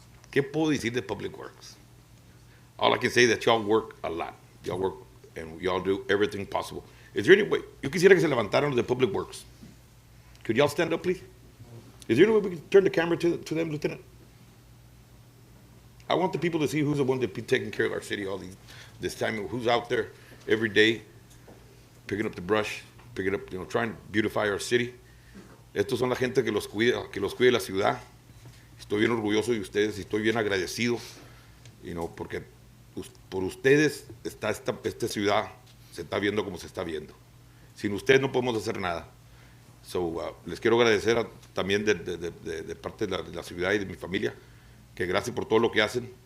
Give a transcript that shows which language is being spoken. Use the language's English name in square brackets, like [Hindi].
[Spanish] ¿Qué puedo decir de Public Works? [English] All I can say is that y'all work a lot. Y'all work and y'all do everything possible. Is there any way? [Spanish] Yo quisiera que se levantaran los de Public Works. [English] Could y'all stand up, please? Is there any way we can turn the camera to them, Lieutenant? I want the people to see who's the one that be taking care of our city all this time, who's out there every day, picking up the brush, picking up, trying to beautify our city. [Spanish] Estos son la gente que los cuida la ciudad. Estoy bien orgulloso de ustedes y estoy bien agradecido, porque por ustedes está esta ciudad, se está viendo como se está viendo. Sin ustedes no podemos hacer nada. So, les quiero agradecer también de parte de la ciudad y de mi familia, que gracias por todo lo que hacen.